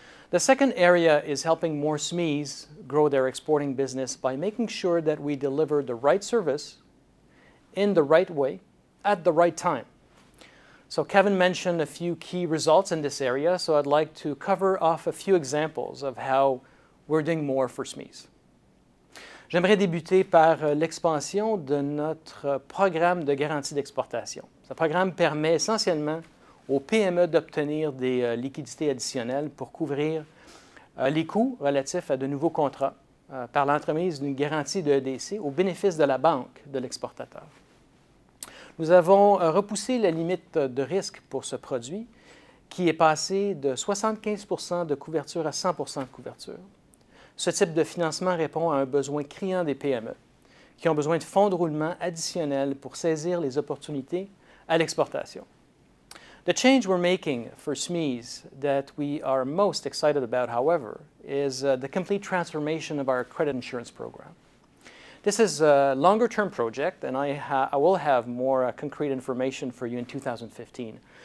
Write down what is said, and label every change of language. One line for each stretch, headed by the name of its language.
English: The second area is helping more SMEs grow their exporting business by making sure that we deliver the right service in the right way at the right time. So Kevin mentioned a few key results in this area, so I'd like to cover off a few examples of how we're doing more for SMEs.
French: J'aimerais débuter par l'expansion de notre programme de garantie d'exportation. Ce programme permet essentiellement aux PME d'obtenir des liquidités additionnelles pour couvrir les coûts relatifs à de nouveaux contrats par l'entremise d'une garantie de EDC au bénéfice de la banque de l'exportateur. Nous avons repoussé la limite de risque pour ce produit qui est passé de 75 % de couverture à 100 % de couverture. Ce type de financement répond à un besoin criant des PME qui ont besoin de fonds de roulement additionnels pour saisir les opportunités à l'exportation.
English: The change we're making for SMEs that we are most excited about, however, is the complete transformation of our credit insurance program. This is a longer-term project, and I will have more concrete information for you in 2015.